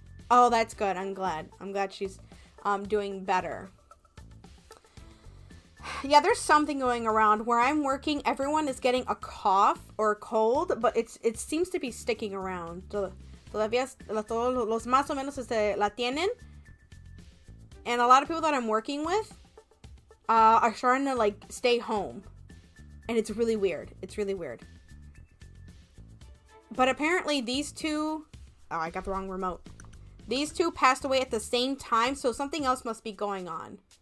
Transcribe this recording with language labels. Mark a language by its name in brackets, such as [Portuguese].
[English] Oh, that's good. I'm glad. I'm glad she's doing better. Yeah, there's something going around. Where I'm working, everyone is getting a cough or a cold, but it seems to be sticking around. [Spanish] Todavía todos los más o menos la tienen. [English] And a lot of people that I'm working with are starting to like stay home. And it's really weird. It's really weird. But apparently these two... Oh, I got the wrong remote. These two passed away at the same time, so something else must be going on.